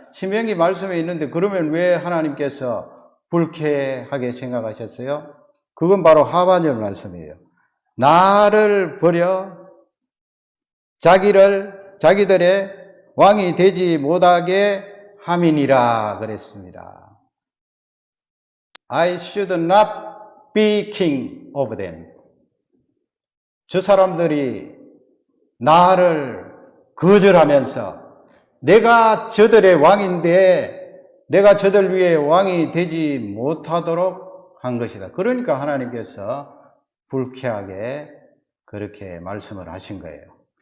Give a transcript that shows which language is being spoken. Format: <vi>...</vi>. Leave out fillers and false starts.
<ko>신명기 말씀에 있는데 그러면 왜 하나님께서 불쾌하게 생각하셨어요? 그건 바로 하반절 말씀이에요. 나를 버려 자기들의 왕이 되지 못하게 함이니라 그랬습니다.</ko> <en>I should not be king of them.</en> <ko>저 사람들이 나를 거절하면서 내가 저들의 왕인데 내가 저들 위에 왕이 되지 못하도록 한 것이다. 그러니까 하나님께서 불쾌하게 그렇게 말씀을 하신 거예요.</ko>